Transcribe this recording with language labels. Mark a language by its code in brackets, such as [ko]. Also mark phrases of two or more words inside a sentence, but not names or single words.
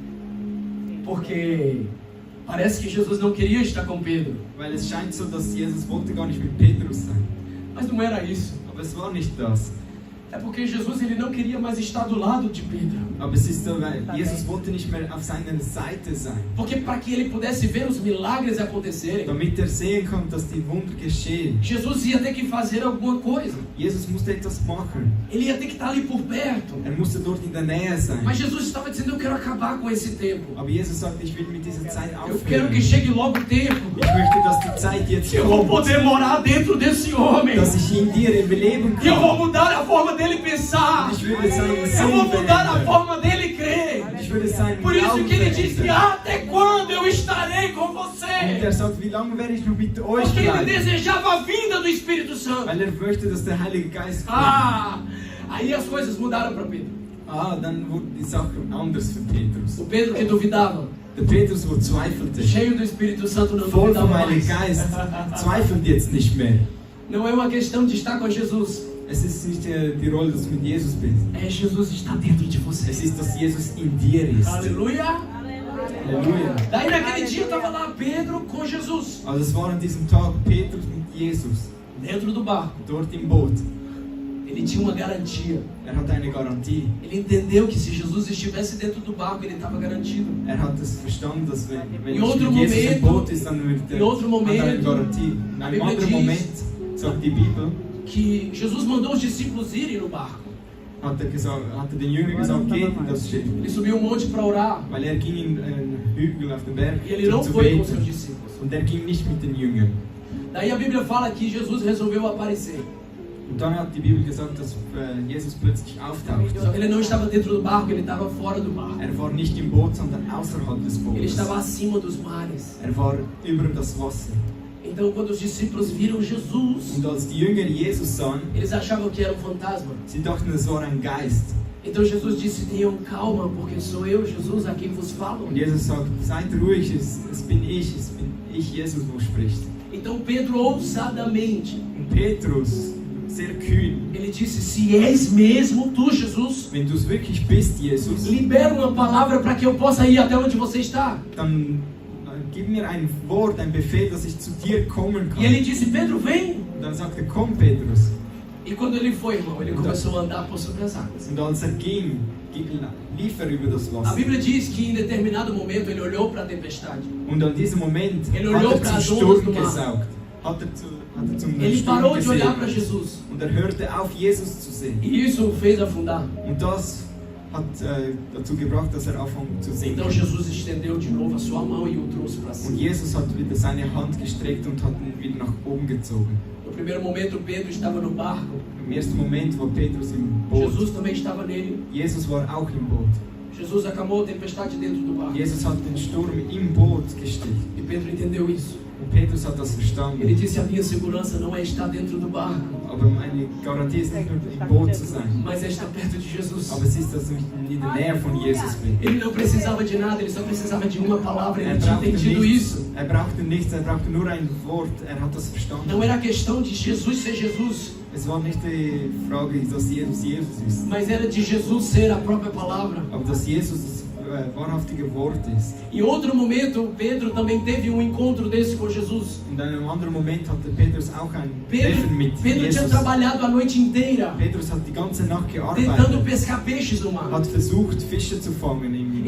[pt] Porque parece que Jesus não queria estar com Pedro. [de] Weil es scheint so, dass Jesus wollte gar nicht mit Petrus sein. [pt] Mas não era isso. [de] Aber es war nicht das. [pt] É porque Jesus ele não queria mais estar do lado de Pedro. [de] Aber es ist so, weil Jesus wollte nicht mehr auf seiner Seite sein. [pt] Porque para que ele pudesse ver os milagres acontecerem, [de] Damit er sehen kann, dass die Wunder geschehen. [pt] Jesus ia ter que fazer alguma coisa. [de] Jesus musste etwas machen. [pt] Ele ia ter que estar ali por perto. [de] Er musste dort in der Nähe sein. [pt] Mas Jesus estava dizendo, eu quero acabar com esse tempo. [de] Aber Jesus sagte, ich will mit dieser Zeit [pt] Eu quero [de] aufhören. [pt] que chegue logo o tempo. [de] Ich möchte, dass die Zeit jetzt [pt] Eu vou [de] kommt. [pt] poder morar dentro desse homem. [de] Dass ich in dir leben [pt] E eu vou [de] kann. [pt] mudar a forma dele pensar. [de] Ich würde seinen [pt] Eu [de] Sinn [pt] vou mudar a [de] verändern. [pt] forma dele crer. [de] Ich würde seinen [pt] Por isso [de] Glauben [pt] que ele disse, [de] verändern. [pt] até quando eu estarei com [de] Und [pt] você? [de] er sagt, wie lange werde ich noch mit euch [pt] Porque ele [de] bleiben? [pt] desejava a vinda do Espírito Santo. [de] Weil er möchte, dass der Heilige Geist kommt. [pt] Aí as coisas mudaram para Pedro. [de] Dann wurde die Sache anders für Petrus. [pt] O Pedro que duvidava, [de] Der Petrus, wo zweifelte, [pt] cheio do Espírito Santo, não [de] voll vom [pt] duvidava [de] Heiligen [pt] mais. [de] Geist, zweifelt jetzt nicht mehr. [pt] Não é uma questão de estar com Jesus. [de] Es ist nicht die Rolle, dass du mit Jesus bist. [pt] É Jesus está dentro de você. [de] Es ist, dass Jesus in dir ist. [pt] Aleluia. [de] Halleluja. [pt] Daí naquele dia estava lá Pedro com Jesus. [de] Also es war an diesem Tag Petrus mit Jesus, [pt] Dentro do barco. [de] dort im Boot. [pt] Ele tinha uma garantia. [de] Er hatte eine Garantie. [pt] Ele entendeu que se Jesus estivesse dentro do barco, ele estava garantido. [de] Er hat es verstanden, dass wenn [pt] Em [de] ich [pt] outro [de] mit Jesus im [pt] momento- [de] Boot ist, dann wird [pt] em outro [de] hat er eine [pt] momento, [de] Garantie. In [pt] a [de] einem [pt] Bíblia [de] anderen [pt] diz- [de] Moment, sagt die Bibel, [pt] Que Jesus mandou os discípulos irem no barco. [de] hat er den Jüngern gesagt, geht in das Schiff. [pt] Ele subiu um monte para orar. [de] Weil er ging in einen Hügel auf den Berg [pt] E ele não [de] um zu [pt] foi com seus [de] beten. [pt] discípulos. [de] Und er ging nicht mit den Jüngern. [pt] Daí a Bíblia fala que Jesus resolveu aparecer. [de] Und dann hat die Bibel gesagt, dass Jesus plötzlich auftaucht. [pt] Só que ele não estava dentro do barco, ele estava fora do barco. [de] Er war nicht im Boot, sondern außerhalb des [pt] Ele [de] Bootes. [pt] estava acima dos mares. [de] Er war über das Wasser. [pt] Então, quando os discípulos viram Jesus, [de] Und als die Jünger Jesus sahen, [pt] eles achavam que era um fantasma. [de] sie dachten, es war ein Geist. [pt] Então Jesus disse, tenham calma, porque sou eu, Jesus, a quem vos falo. [de] Und Jesus sagt, seid ruhig, es bin ich, Jesus, wo spricht. [pt] Então Pedro, ousadamente, [de] Und Petrus, sehr kühn, [pt] ele disse, se és mesmo tu, Jesus, [de] wenn du es wirklich bist, Jesus, [pt] libera uma palavra para que eu possa ir até onde você está. [de] dann gib mir ein Wort, ein Befehl, dass ich zu dir kommen [pt] E ele [de] kann. [pt] disse, Pedro, vem. [de] Und dann sagte, komm Petrus. [pt] E quando ele foi, irmão, ele começou a andar por sobre as águas. [de] Und als ging, lief über das [pt] A [de] Wasser. [pt] Bíblia diz que em determinado momento ele olhou para a tempestade. [de] Und an diesem Moment [pt] Ele [de] hat [pt] olhou [de] er [pt] para [de] zum [pt] as ondas [de] Sturm [pt] do mar. [de] gesaugt. Hat er zum [pt] Ele [de] Sturm [pt] parou de olhar para [de] gesehen. [pt] Jesus. [de] Und er hörte auf, Jesus zu sehen. [pt] E isso o fez afundar. [de] Und das hat dazu gebracht, dass er anfängt zu sinken. [pt] Então Jesus estendeu de novo a sua mão e o trouxe para [de] Und [pt] cima. [de] Jesus hat wieder seine Hand gestreckt und hat ihn wieder nach oben gezogen. [pt] No primeiro momento Pedro estava no barco. [de] Im ersten Moment war Petrus im Boot. [pt] Jesus também estava nele. [de] Jesus war auch im Boot. [pt] Jesus acalmou a tempestade dentro do barco. [de] Jesus hat den Sturm im Boot gestillt. [pt] E Pedro entendeu isso. [de] Und Petrus hat das [pt] Ele [de] verstanden. [pt] disse: a minha segurança não é estar dentro do barco, [de] Aber meine Garantie ist nicht nur im Boot zu sein. [pt] mas é estar perto de Jesus. [de] Aber es ist, dass ich in der Nähe von Jesus bin. [pt] Ele não precisava de nada, ele só precisava de uma palavra. Ele [de] Er [pt] tinha [de] brauchte [pt] entendido isso. [de] nichts, er brauchte nichts, er brauchte nur ein Wort. Er hat das verstanden. [pt] Não era questão de Jesus ser Jesus, [de] Es war nicht die Frage, dass Jesus Jesus ist, [pt] mas era de Jesus ser a própria palavra. [de] aber dass Jesus das wahrhaftige Wort ist. [pt] Em outro momento, Pedro também teve um encontro desse com Jesus. [de] In einem anderen Moment hatte Petrus auch ein [pt] Pedro [de] Treffen mit [pt] tinha [de] Jesus. [pt] trabalhado a noite inteira, [de] Petrus hat die ganze Nacht [pt] tentando [de] gearbeitet, [pt] pescar peixes no mar. [de] hat versucht, Fische zu fangen im